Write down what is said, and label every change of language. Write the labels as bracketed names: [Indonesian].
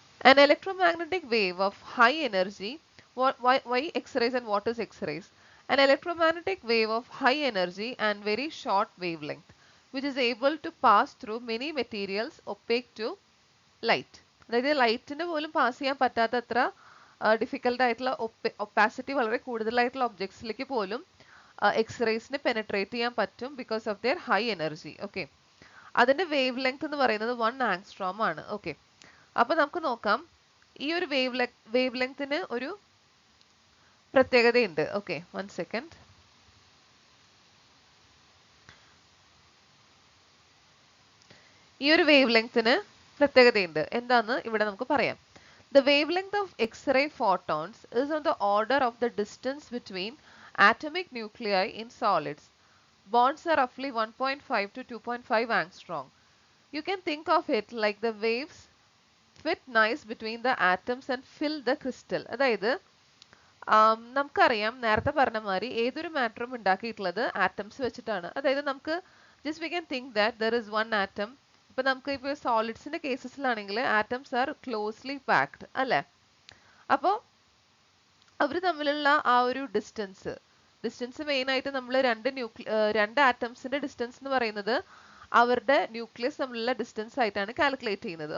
[English] An electromagnetic wave of high energy, why X-rays and what is X-rays? An electromagnetic wave of high energy and very short wavelength, which is able to pass through many materials opaque to light. [Malayalam] അതായത് ലൈറ്റിന് പോലും pass ചെയ്യാൻ പറ്റാത്തത്ര difficult ആയിട്ടുള്ള opacity വളരെ കൂടുതലായിട്ടുള്ള ഒബ്ജക്ട്സിലേക്ക് പോലും എക്സ്റേസിന് penetrate ചെയ്യാൻ പറ്റും because of their high energy. Okay, അതിന്റെ വേവ് ലെങ്ത് എന്ന് പറയുന്നത് 1 ആങ്സ്ട്രോം ആണ്. ഓക്കെ, അപ്പൊ നമുക്ക് നോക്കാം. ഈ ഒരു വേവ് ലെങ്ത്തിന് ഒരു പ്രത്യേകതയുണ്ട്. Okay, 1 second. ഈ ഒരു വേവ് ലെങ്ത്തിന് പ്രത്യേകതയുണ്ട്. എന്താന്ന് ഇവിടെ നമുക്ക് പറയാം. [English] The wavelength of X-ray photons is on the order of the distance between atomic nuclei in solids. Bonds are roughly 1.5 to 2.5 angstrom. You can think of it like the waves fit nice between the atoms and fill the crystal. [Malayalam] അതായത് നമുക്കറിയാം, നേരത്തെ പറഞ്ഞ മാതിരി ഏതൊരു മാറ്ററും ഉണ്ടാക്കിയിട്ടുള്ളത് atoms വെച്ചിട്ടാണ്. അതായത് നമുക്ക് just [English] We can think that there is one atom. [Malayalam] ഇപ്പൊ നമുക്ക് ഇപ്പോൾ സോളിഡ്സിന്റെ കേസസിലാണെങ്കിൽ [English] atoms are closely packed [Malayalam] അല്ലെ. അപ്പോൾ അവർ തമ്മിലുള്ള ആ ഒരു ഡിസ്റ്റൻസ് മെയിൻ ആയിട്ട് നമ്മൾ രണ്ട് ആറ്റംസിന്റെ ഡിസ്റ്റൻസ് എന്ന് പറയുന്നത് അവരുടെ ന്യൂക്ലിയസ് തമ്മിലുള്ള ഡിസ്റ്റൻസ് ആയിട്ടാണ് കാൽക്കുലേറ്റ് ചെയ്യുന്നത്.